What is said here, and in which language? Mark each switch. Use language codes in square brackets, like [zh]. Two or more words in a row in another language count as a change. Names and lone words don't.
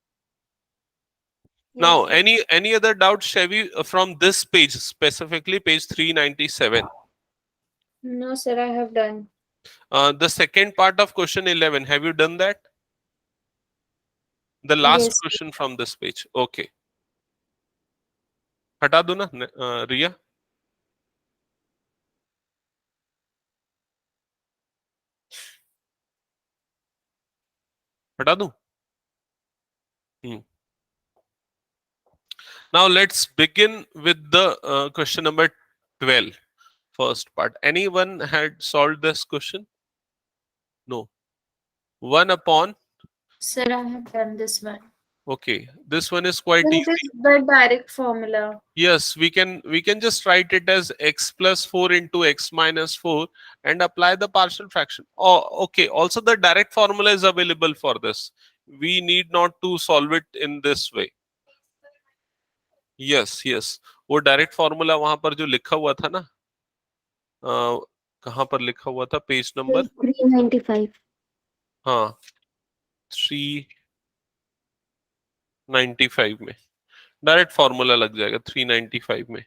[en] Yes, Now, sir. any other doubts, Chevy, from this page, specifically page 397? No, sir, I have done. The second part of question 11, have you done that? The last Yes. question from this page. [hi] Okay. हटा दो ना रिया. हटा दूं? [en] Now let's begin with the question number 12, first part. Anyone had solved this question? No. 1 upon, Sir, I have done this one. okay, this one is quite So it easy. is the direct formula. Yes, we can just write it as x plus 4 into x minus 4 and apply the partial fraction. Oh, okay. Also, the direct formula is available for this. We need not to solve it in this way. Yes, yes. [hi] वो [en] direct formula [hi] वहां पर जो लिखा हुआ था ना, कहाँ पर लिखा हुआ था, [en] page number, [hi] 395. हाँ 395 में [en] direct formula [hi] लग जाएगा 395 में.